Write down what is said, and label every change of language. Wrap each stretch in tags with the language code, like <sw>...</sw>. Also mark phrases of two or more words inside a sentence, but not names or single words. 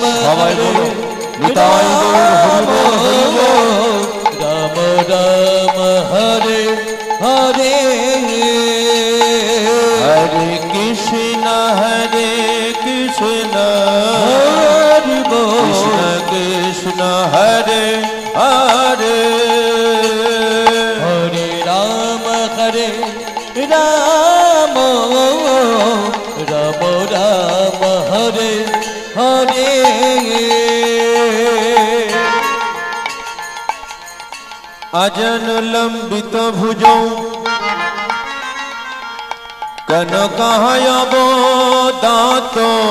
<bn>সবাই বলো, নিতাই গৌর হরি বল, হরি বল। রাম রাম হরে হরে হরে কৃষ্ণ হরি বল কৃষ্ণ কৃষ্ণ হরে হরে হরে রাম রাম রাম হরে হরে</bn> <sa>अजन लंबित भुजौ कनकायब दातो</sa>